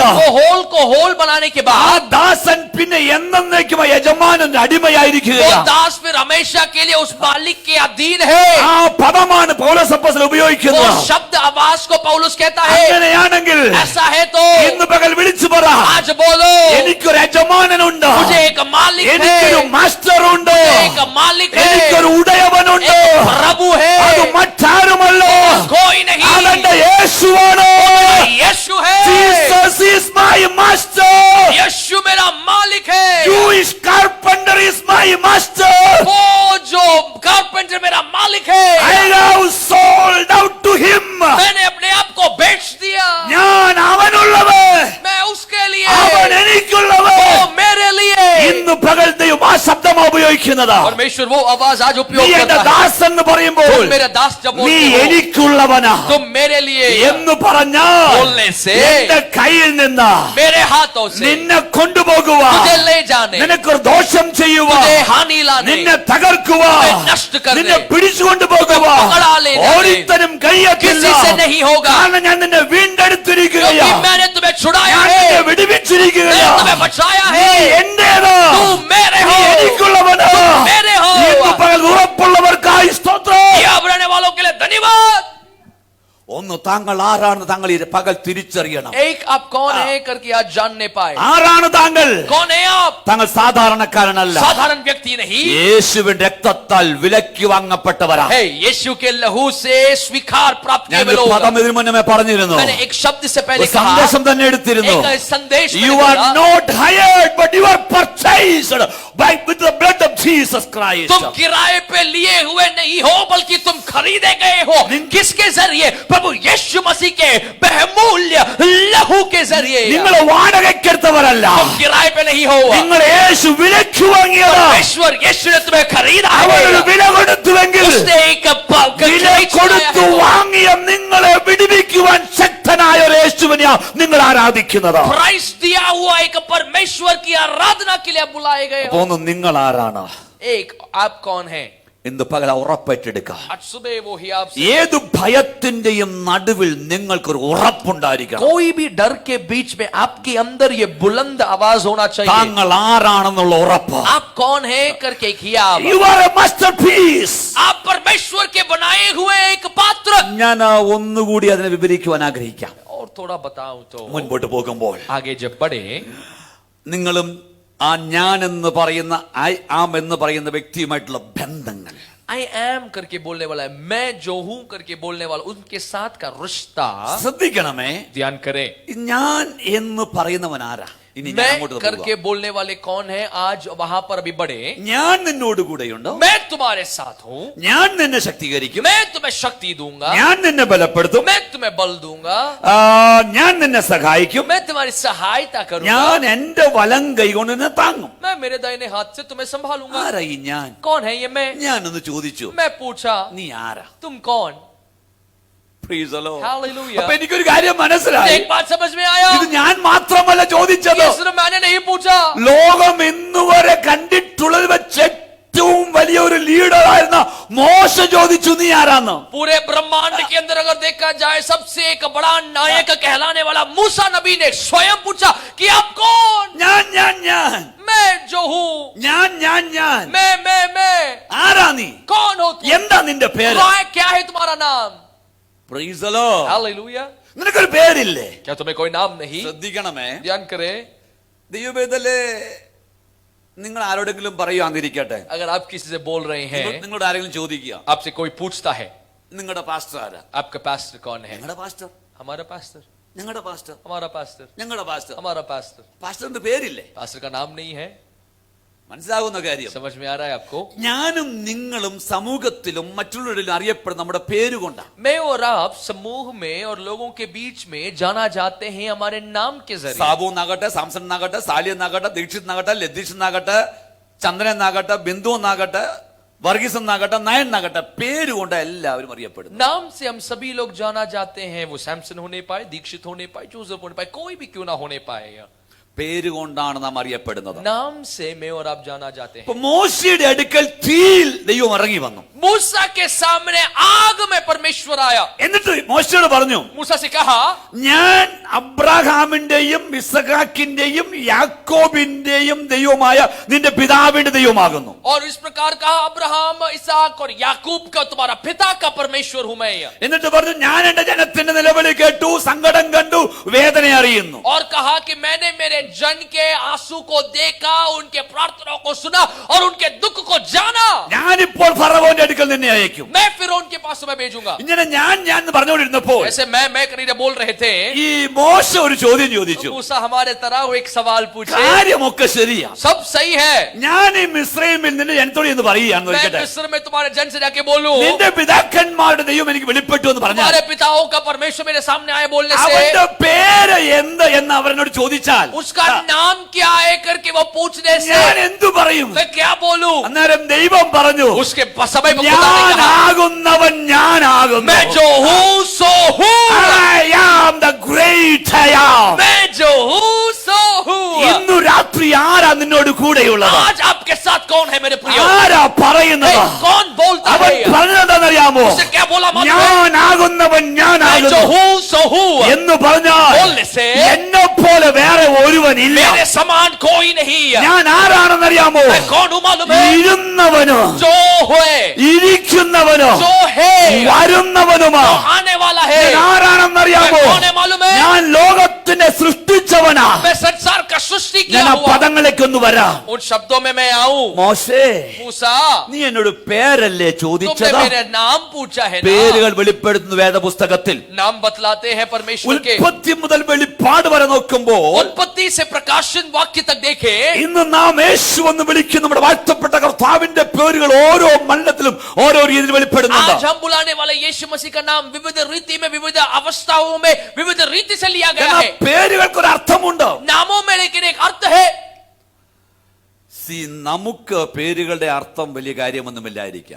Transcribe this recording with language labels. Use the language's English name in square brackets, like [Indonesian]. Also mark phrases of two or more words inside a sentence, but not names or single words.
[Hindi] वो होल को होल बनाने के [Malayalam] ആ [Hindi] बाद [Malayalam] ദാസൻ പിന്നെ എന്നേക്കും യജമാനന്റെ [Hindi] वो [Malayalam] അടിമയായിരിക്കുകയാണ്. [Hindi] दास फिर हमेशा के लिए उस मालिक के अधीन है. [Malayalam] ആ പദമാണ് പൗലോസ് അപ്പോസ്തലൻ [Hindi] वो [Malayalam] ഉപയോഗിക്കുന്നത്. [Hindi] शब्द आवाज को पौलुस कहता है. [Malayalam] അങ്ങനെയാണെങ്കിൽ [Hindi] ऐसा है तो [Malayalam] ഇന്ന് പകൽ വിളിച്ചു പറ, [Hindi] आज बोलो, [Malayalam] എനിക്കൊരു യജമാനനുണ്ട്, [Hindi] मुझे एक मालिक है, [Malayalam] എനിക്കൊരു മാസ്റ്ററുണ്ട്, [Hindi] एक मालिक है, [Malayalam] എനിക്കൊരു ഉടയവനുണ്ട്. [Hindi] एक प्रभु है, [Malayalam] അത് മറ്റാരുമല്ല, [Hindi] कोई नहीं, [Malayalam] അതെന്റെ യേശുവാണ്. [Hindi] यीशु है. [English] Jesus is my master. [Hindi] यीशु मेरा मालिक है. [English] Jewish carpenter is my master. [Hindi] वो जो कारपेंटर मेरा मालिक है. [English] I have sold out to him. [Hindi] मैंने अपने आप को बेच दिया. [Malayalam] ഞാൻ അവനുള്ളവൻ, [Hindi] मैं उसके लिए, [Malayalam] അവൻ എനിക്കുള്ളവൻ. [Hindi] वो मेरे लिए. [Malayalam] ഇന്ന് പകൽ ദൈവം ആ ശബ്ദമാണ് ഉപയോഗിക്കുന്നത്. [Hindi] परमेश्वर वो आवाज आज [Malayalam] നീ [Hindi] उपयोग [Malayalam] എന്റെ [Hindi] करता है. [Malayalam] ദാസൻ എന്ന് പറയുമ്പോൾ [Hindi] तुम मेरा दास जब [Malayalam] നീ [Hindi] बोलते हो, [Malayalam] എനിക്കുള്ളവനാ [Hindi] तुम मेरे लिए [Malayalam] എന്ന് പറഞ്ഞാൽ [Hindi] बोलने से [Malayalam] എന്റെ കയ്യിൽ നിന്ന് [Hindi] मेरे हाथों से [Malayalam] നിന്നെ കൊണ്ടുപോകുവാൻ, [Hindi] तुझे ले जाने, [Malayalam] നിനക്കൊരു ദോഷം ചെയ്യുവാൻ, [Hindi] तुझे हानि लाने, [Malayalam] നിന്നെ തകർക്കുവാൻ, [Hindi] तुम्हें नष्ट करने, [Malayalam] നിന്നെ പിടിച്ചുകൊണ്ടു പോകുവാൻ [Hindi] पकड़ा ले जाने [Malayalam] ഓരോരുത്തരും കഴിയത്തില്ല. [Hindi] किसी से नहीं होगा. [Malayalam] കാരണം ഞാൻ നിന്നെ വീണ്ടെടുത്തിരിക്കുകയാ, [Hindi] क्योंकि मैंने तुम्हें छुड़ाया [Malayalam] ഞാൻ [Hindi] है, [Malayalam] നിന്നെ വിടുവിച്ചിരിക്കുകയാ. [Hindi] मैंने तुम्हें बचाया [Malayalam] നീ [Hindi] है. [Malayalam] എന്റേതാ, [Hindi] तू मेरे [Malayalam] നീ [Hindi] हो, [Malayalam] എനിക്കുള്ളവനാ. [Hindi] मेरे हो. [Malayalam] ഇന്ന് പകൽ ഉറപ്പുള്ളവർക്കായി സ്തോത്രം. [Hindi] यहाँ रहने वालों के लिए धन्यवाद. [Malayalam] ഒന്ന്, താങ്കൾ ആരാണ് താങ്കൾ ഈ പകൽ തിരിച്ചറിയണം. [Hindi] एक आप कौन है करके आज जानने पाए. [Malayalam] ആരാണ് താങ്കൾ? [Hindi] कौन है आप? [Malayalam] താങ്കൾ സാധാരണക്കാരനല്ല. [Hindi] साधारण व्यक्ति नहीं [Malayalam] യേശുവിന്റെ രക്തത്താൽ വിലക്കി വാങ്ങപ്പെട്ടവരാ. [Hindi] है. यीशु के लहू से स्वीकार प्राप्त किए [Malayalam] ഞാൻ [Hindi] हुए लोग. [Malayalam] പദം ഇതിനു മുന്നേ പറഞ്ഞിരുന്നു, [Hindi] मैंने एक शब्द से पहले [Malayalam] ഒരു [Hindi] कहा, [Malayalam] സന്ദേശം തന്നെ എടുത്തിരുന്നു. [Hindi] एक संदेश [English] You [Hindi] मैंने [English] are [Hindi] बोला, [English] not hired but you are purchased with the blood of Jesus Christ. [Hindi] तुम किराए पे लिए हुए नहीं हो बल्कि तुम खरीदे गए हो. किसके जरिए? प्रभु यीशु मसीह के बहुमूल्य लहू के जरिए. [Malayalam] നിങ്ങൾ വാടകയ്ക്കെടുത്തവരല്ല, [Hindi] तुम किराए पे नहीं हो. [Malayalam] നിങ്ങൾ യേശു വിലക്ക് വാങ്ങിയതാ. [Hindi] ईश्वर यीशु ने तुम्हें खरीदा [Malayalam] അവരൊരു [Hindi] है. [Malayalam] വില കൊടുത്തുവെങ്കിൽ [Hindi] उसने एक [Malayalam] വില കൊടുത്തു വാങ്ങിയ നിങ്ങളെ വിടുവിക്കുവാൻ ശക്തനായ ഒരു യേശുവിനെയാ നിങ്ങൾ ആരാധിക്കുന്നത്. [Hindi] प्राइस दिया हुआ एक परमेश्वर की आराधना के लिए आप बुलाए गए हो. [Malayalam] അപ്പൊ നിങ്ങൾ ആരാണ്? [Hindi] एक आप कौन है? [Malayalam] ഇന്ന് പകൽ ഉറപ്പേറ്റെടുക്കാം. [Hindi] आज सुबह वो ही आपसे [Malayalam] ഏത് ഭയത്തിന്റെയും നടുവിൽ നിങ്ങൾക്കൊരു ഉറപ്പുണ്ടായിരിക്കണം. [Hindi] कोई भी डर के बीच में आपके अंदर ये बुलंद आवाज होना चाहिए. [Malayalam] താങ്കൾ ആരാണെന്നുള്ള ഉറപ്പ്. [Hindi] आप कौन है करके किया. [English] You are a masterpiece. [Hindi] आप परमेश्वर के बनाए हुए एक पात्र. [Malayalam] ഞാൻ ഒന്നുകൂടി അതിനെ വിവരിക്കുവാൻ ആഗ്രഹിക്കാം. [Hindi] और थोड़ा बताऊं तो [Malayalam] മുൻപോട്ട് പോകുമ്പോൾ [Hindi] आगे जब बढ़े [Malayalam] നിങ്ങളും ആ ഞാൻ എന്ന് പറയുന്ന [English] I am [Malayalam] എന്ന് പറയുന്ന വ്യക്തിയുമായിട്ടുള്ള ബന്ധങ്ങൾ, [English] I am [Hindi] करके बोलने वाला है, मैं जो हूं करके बोलने वाला, उनके साथ का रिश्ता [Malayalam] ശ്രദ്ധിക്കണമേ. [Hindi] ध्यान करें. [Malayalam] ഞാൻ എന്ന് പറയുന്നവൻ ആരാ? ഇനി ഞാൻ [Hindi] मैं [Malayalam] അങ്ങോട്ട് [Hindi] करके बोलने वाले कौन है. आज वहां पर अभी बढ़े. [Malayalam] ഞാൻ നിന്നോട് കൂടെയുണ്ടോ? [Hindi] मैं तुम्हारे साथ हूं. [Malayalam] ഞാൻ നിന്നെ ശക്തീകരിക്കും. [Hindi] मैं तुम्हें शक्ति दूंगा. [Malayalam] ഞാൻ നിന്നെ ബലപ്പെടുത്തും. [Hindi] मैं तुम्हें बल दूंगा. [Malayalam] ഞാൻ നിന്നെ സഹായിക്കും. [Hindi] मैं तुम्हारी सहायता करूंगा. [Malayalam] ഞാൻ എന്റെ വലം കൈ കൊണ്ട് നിന്നെ താങ്ങും. [Hindi] मैं मेरे दाहिने हाथ से तुम्हें संभालूंगा. [Malayalam] ആരാ ഈ ഞാൻ? [Hindi] कौन है ये मैं. [Malayalam] ഞാനൊന്ന് ചോദിച്ചു, [Hindi] मैं पूछा [Malayalam] നീ ആരാ? [Hindi] तुम कौन. [English] Praise the Lord. Hallelujah. [Malayalam] അപ്പൊ എനിക്കൊരു കാര്യം മനസ്സിലായി. [Hindi] एक बात समझ में आया. [Malayalam] ഇത് ഞാൻ മാത്രമല്ല ചോദിച്ചത്. [Hindi] ये सिर्फ मैंने नहीं पूछा. [Malayalam] ലോകം ഇന്നുവരെ കണ്ടിട്ടുള്ളത് വെച്ച് ഏറ്റവും വലിയൊരു ലീഡർ ആയിരുന്ന മോശ ചോദിച്ചു, നീ ആരാന്ന്? [Hindi] पूरे ब्रह्मांड के अंदर अगर देखा जाए सबसे एक बड़ा नायक कहलाने वाला मूसा नबी ने स्वयं पूछा कि आप कौन. [Malayalam] ഞാൻ [Hindi] मैं जो हूँ. [Malayalam] ഞാൻ [Hindi] मैं [Malayalam] ആരാ നീ? [Hindi] कौन हो तुम. [Malayalam] എന്താ നിന്റെ പേര്? [Hindi] क्या है तुम्हारा नाम. [English] Praise the Lord. [Hindi] हालेलुया. [Malayalam] നിനക്കൊരു പേരില്ലേ? [Hindi] क्या तुम्हें कोई नाम नहीं. [Malayalam] ശ്രദ്ധിക്കണമേ. [Hindi] ध्यान करे. [Malayalam] ദൈവവേദലേ നിങ്ങൾ ആരോടെങ്കിലും പറയുവാന്നിരിക്കട്ടെ, [Hindi] अगर आप किसी से बोल रहे हैं, [Malayalam] നിങ്ങളോട് ആരെങ്കിലും ചോദിക്കുക, [Hindi] आपसे कोई पूछता है [Malayalam] നിങ്ങളുടെ പാസ്റ്റർ ആരാ? [Hindi] आपका पास्टर कौन है. [Malayalam] ഞങ്ങളുടെ പാസ്റ്റർ, [Hindi] हमारा पास्टर. [Malayalam] ഞങ്ങളുടെ പാസ്റ്റർ, [Hindi] हमारा पास्टर. [Malayalam] ഞങ്ങളുടെ പാസ്റ്റർ. [Hindi] हमारा पास्टर. [Malayalam] പാസ്റ്ററിന്റെ പേരില്ലേ? [Hindi] पास्टर का नाम नहीं है. [Malayalam] മനസ്സിലാകുന്ന കാര്യം. [Hindi] समझ में आ रहा है आपको. [Malayalam] ഞാനും നിങ്ങളും സമൂഹത്തിലും മറ്റുള്ളവരിലും അറിയപ്പെടുന്ന നമ്മുടെ പേരുകൊണ്ടാണ്. [Hindi] मैं और आप समूह में और लोगों के बीच में जाना जाते हैं हमारे नाम के जरिए. [Malayalam] സാബു എന്നാകട്ടെ, സാംസൺ എന്നാകട്ടെ, സാലി എന്നാകട്ടെ, ദീക്ഷിത് എന്നാകട്ടെ, ലതീഷ് എന്നാകട്ടെ, ചന്ദ്രൻ എന്നാകട്ടെ, ബിന്ദു എന്നാകട്ടെ, വർഗീസ് എന്നാകട്ടെ, നയൻ എന്നാകട്ടെ, പേരുകൊണ്ട് എല്ലാവരും അറിയപ്പെടുന്നു. [Hindi] नाम से हम सभी लोग जाना जाते हैं. वो सैमसन होने पाए, दीक्षित होने पाए, जोसेफ होने पाए, कोई भी क्यों ना होने पाए. [Malayalam] പേരുകൊണ്ടാണ് നാം അറിയപ്പെടുന്നത്. [Hindi] नाम से मैं और आप जाना जाते हैं. [Malayalam] മോശയുടെ അടുക്കൽ തീയിൽ ദൈവം ഇറങ്ങി വന്നു. [Hindi] मूसा के सामने आग में परमेश्वर आया. [Malayalam] എന്നിട്ട് മോശയോട് പറഞ്ഞു, [Hindi] मूसा से कहा, [Malayalam] ഞാൻ അബ്രഹാമിന്റെയും ഇസഹാക്കിന്റെയും യാക്കോബിന്റെയും ദൈവമായ നിന്റെ പിതാവിന്റെ ദൈവമാകുന്നു. [Hindi] और इस प्रकार कहा, अब्राहम, इसहाक और याकूब का तुम्हारा पिता का परमेश्वर हूं मैं. [Malayalam] എന്നിട്ട് പറഞ്ഞു, ഞാൻ എന്റെ ജനത്തിന്റെ നിലവിളി കേട്ടു, സങ്കടം കണ്ടു, വേദന അറിയുന്നു. [Hindi] और कहा कि मैंने मेरे जन के आंसू को देखा, उनके प्रार्थनाओं को सुना और उनके दुख को जाना. [Malayalam] ഞാനിപ്പോൾ ഫറവോന്റെ അടുക്കൽ നിന്നെ അയക്കും. [Hindi] मैं फिर उनके पास मैं भेजूंगा. [Malayalam] ഇങ്ങനെ ഞാൻ എന്ന് പറഞ്ഞുകൊണ്ടിരുന്നപ്പോൾ [Hindi] ऐसे मैं करीने बोल रहे थे. [Malayalam] ഈ മോശ ഒരു ചോദ്യം ചോദിച്ചു. [Hindi] मूसा हमारे तरह वो एक सवाल पूछे. [Malayalam] കാര്യമൊക്കെ ശരിയാ, [Hindi] सब सही है. [Malayalam] ഞാൻ ഈ മിസ്രൈമിൽ നിന്റെ ജനത്തോട് എന്ന് പറയുകയാണെന്ന് [Hindi] मैं [Malayalam] നോക്കട്ടെ, [Hindi] मिस्र में तुम्हारे जन से जाके बोलूं, [Malayalam] നിന്റെ പിതാക്കന്മാരുടെ ദൈവം എനിക്ക് വെളിപ്പെട്ടു എന്ന് പറഞ്ഞു. [Hindi] तुम्हारे पिताओं का परमेश्वर मेरे सामने आए बोलने [Malayalam] അവന്റെ [Hindi] से, [Malayalam] പേര് എന്ത് എന്ന് അവരോട് ചോദിച്ചാൽ [Hindi] उसका नाम क्या है करके वो पूछने से [Malayalam] ഞാൻ എന്തു പറയും? [Hindi] मैं क्या बोलूं. [Malayalam] അന്നേരം ദൈവം പറഞ്ഞു, [Hindi] उसके समय पर खुदा ने कहा, [Malayalam] ഞാനാകുന്നവൻ ഞാനാകുന്നു. [Hindi] मैं जो हूं सो हूं. [English] I am the great I am. [Hindi] मैं जो हूं सो हूं. [Malayalam] ഇന്നു രാത്രി ആരാ നിന്നോട് കൂടെയുള്ളത്? [Hindi] आज आपके साथ कौन है मेरे प्रियो. [Malayalam] ആരാ പറയുന്നത്? [Hindi] कौन बोलता [Malayalam] അവൻ [Hindi] है. [Malayalam] പറഞ്ഞതെന്നറിയാമോ? [Hindi] उससे क्या बोला मालूम है. [Malayalam] ഞാനാകുന്നവൻ [Hindi] मैं जो [Malayalam] ഞാനാകുന്നു [Hindi] हूं सो हूं. [Malayalam] എന്ന് പറഞ്ഞാൽ [Hindi] बोलने से [Malayalam] എന്നെ പോലെ വേറെ ഒരുവനില്ല. [Hindi] मेरे समान कोई नहीं. [Malayalam] ഞാൻ ആരാണെന്നറിയാമോ? [Hindi] मैं कौन हूं मालूम है. [Malayalam] ഇരുന്നവനോ [Hindi] जो है, [Malayalam] ഇരിക്കുന്നവനോ [Hindi] जो है, [Malayalam] വരുന്നവനുമാ. [Hindi] जो आने वाला है. [Malayalam] ഞാൻ ആരാണെന്നറിയാമോ? [Hindi] मैं कौन है मालूम है. [Malayalam] ഞാൻ ലോകത്തിനെ സൃഷ്ടിച്ചവനാ. [Hindi] मैं संसार का सृष्टि [Malayalam] ഞാൻ [Hindi] किया [Malayalam] ആ [Hindi] हुआ. [Malayalam] പദങ്ങളിലേക്ക് ഒന്ന് വരാം. [Hindi] उन शब्दों में मैं आऊं. [Malayalam] മോശേ, [Hindi] मूसा, [Malayalam] നീ എന്നോട് പേരല്ലേ [Hindi] तुमने [Malayalam] ചോദിച്ചത്? [Hindi] मेरे नाम पूछा है ना. [Malayalam] പേരുകൾ വെളിപ്പെടുത്തുന്ന വേദപുസ്തകത്തിൽ [Hindi] नाम बतलाते हैं परमेश्वर के. [Malayalam] ഉൽപ്പത്തി മുതൽ വെളിപ്പാട് വരെ നോക്കുമ്പോൾ [Hindi] उत्पत्ति से प्रकाशन वाक्य तक देखे. [Malayalam] ഇന്ന് നാം യേശു എന്ന് വിളിക്കുന്ന നമ്മുടെ വാഴ്ത്തപ്പെട്ട കർത്താവിന്റെ പേരുകൾ ഓരോ മണ്ഡലത്തിലും ഓരോ രീതിയിൽ വെളിപ്പെടുന്നുണ്ട്. [Hindi] आज हम बुलाने वाले यीशु मसीह का नाम विविध रीति में, विविध अवस्थाओं में, विविध रीति से लिया गया है. [Malayalam] പേരുകൾക്ക് ഒരു അർത്ഥമുണ്ട്. [Hindi] नामों में लेकिन एक अर्थ है. [Malayalam] നമുക്ക് പേരുകളുടെ അർത്ഥം വലിയ കാര്യമൊന്നുമില്ലായിരിക്കാം.